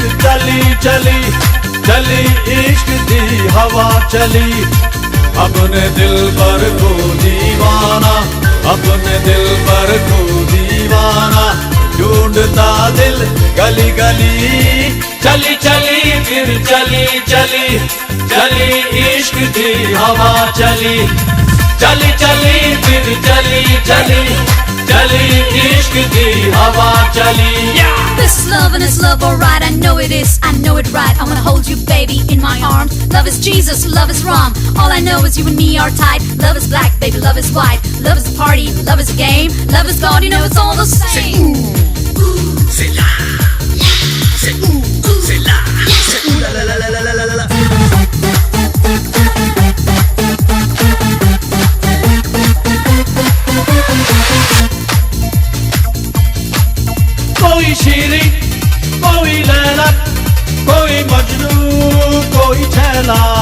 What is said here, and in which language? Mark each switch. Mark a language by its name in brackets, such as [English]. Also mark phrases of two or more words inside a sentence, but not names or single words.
[Hindi] चली चली चली इश्क दी हवा चली अपने दिल पर को दीवाना अपने दिल पर को दीवाना ढूंढता दिल गली गली चली चली फिर चली चली चली इश्क दी हवा चली चली चली फिर चली चली चली इश्क दी हवा चली. [English] This is love and it's love, alright. I know it is, I know it right. I wanna hold you, baby, in my arms. Love is Jesus, love is wrong. All I know is you and me are tight. Love is black, baby, love is white. Love is a party, love is a game. Love is God, you know it's all the same. [French] C'est là. C'est c'est là. C'est la la la la la la la. [Hindi] कोई शीरी कोई लैला कोई मजनू कोई छैला